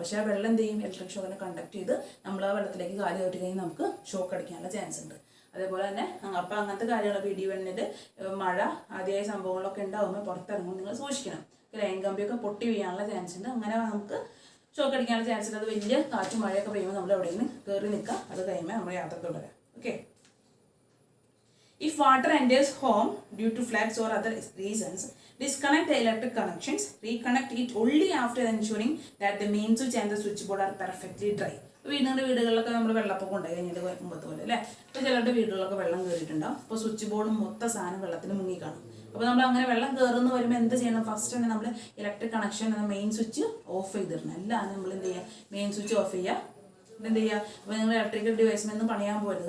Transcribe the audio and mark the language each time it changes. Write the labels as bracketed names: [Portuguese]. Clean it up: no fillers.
[Malayalam] പക്ഷെ ആ വെള്ളം എന്ത് ചെയ്യും, ഇലക്ട്രിക് ഷോക്കിനെ കണ്ടക്ട് ചെയ്ത് നമ്മൾ ആ വെള്ളത്തിലേക്ക് കാല് കയറ്റി കഴിഞ്ഞാൽ നമുക്ക് ഷോക്ക് അടിക്കാനുള്ള ചാൻസ് ഉണ്ട്. അതേപോലെ തന്നെ അപ്പം അങ്ങനത്തെ കാര്യങ്ങൾ ഇടി വെണ്ണിൽ മഴ ആദ്യമായ സംഭവങ്ങളൊക്കെ ഉണ്ടാകുമ്പോൾ പുറത്തിറങ്ങുമ്പോൾ നിങ്ങൾ സൂക്ഷിക്കണം. ലൈൻ കമ്പിയൊക്കെ പൊട്ടി വീഴാനുള്ള ചാൻസ് ഉണ്ട്. അങ്ങനെ നമുക്ക് ഷോക്ക് അടിക്കാനുള്ള ചാൻസ് ഉണ്ട്. അത് വലിയ കാറ്റും മഴയൊക്കെ പെയ്യുമ്പോൾ നമ്മൾ എവിടെ നിന്ന് കയറി നിൽക്കുക. അത് കഴിയുമ്പോൾ നമ്മൾ യാത്ര തുടരാം. [English] Okay, if water enters home due to floods or other reasons, disconnect the electric connections. Reconnect it only after ensuring that the main switch and the switchboard are perfectly dry. [Malayalam] വീടുകളിലൊക്കെ നമ്മൾ വെള്ളപ്പൊക്കം ഉണ്ടായി കഴിഞ്ഞിട്ട് മുമ്പത്തെ പോലെ അല്ലേ. ഇപ്പോൾ ചിലരുടെ വീടുകളിലൊക്കെ വെള്ളം കയറിയിട്ടുണ്ടാവും. അപ്പോൾ സ്വിച്ച് ബോർഡും മൊത്തം സാധനം വെള്ളത്തിൽ മുങ്ങി കാണും. അപ്പോൾ നമ്മൾ അങ്ങനെ വെള്ളം കയറുന്ന വരുമ്പോൾ എന്ത് ചെയ്യണം, ഫസ്റ്റ് തന്നെ നമ്മൾ ഇലക്ട്രിക് കണക്ഷൻ എന്ന മെയിൻ സ്വിച്ച് ഓഫ് ചെയ്തിടണം. എല്ലാം നമ്മൾ എന്ത് ചെയ്യുക, മെയിൻ സ്വിച്ച് ഓഫ് ചെയ്യുക. എന്ത് ചെയ്യുക, അപ്പോൾ നിങ്ങൾ ഇലക്ട്രിക്കൽ ഡിവൈസിനൊന്നും പണിയാൻ പോകരുത്.